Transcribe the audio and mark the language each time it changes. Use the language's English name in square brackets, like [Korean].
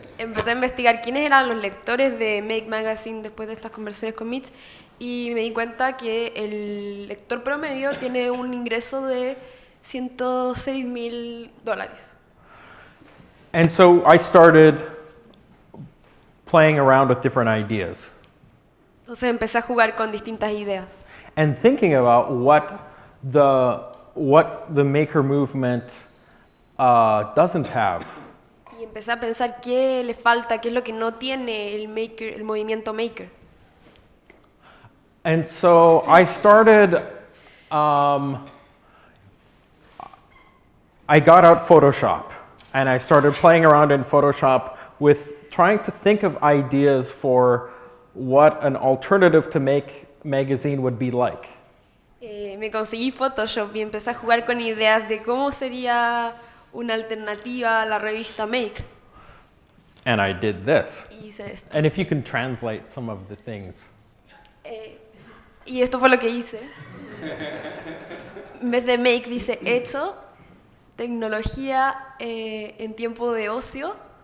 [Spanish] Empecé a investigar quiénes eran los lectores de Make Magazine después de estas conversaciones con Mitch y me di cuenta que el lector promedio tiene un ingreso de $106,000. [English] And so I started playing around with different ideas [Spanish] Entonces empecé a jugar con distintas ideas [English] and thinking about what the maker movement doesn't have. [Spanish] y empecé a pensar qué le falta, qué es lo que no tiene el movimiento maker. [English] And so I started, I got out Photoshop and I started playing around in Photoshop with trying to think of ideas for what an alternative to Make Magazine would be like. [Spanish] Me conseguí Photoshop y empecé a jugar con ideas de cómo sería una alternativa a la revista Make. [English] And I did this. [Spanish] Y hice esto. [English] And if you can translate some of the things. [Spanish] Y esto fue lo que hice. En vez de Make dice hecho, tecnología en tiempo de ocio.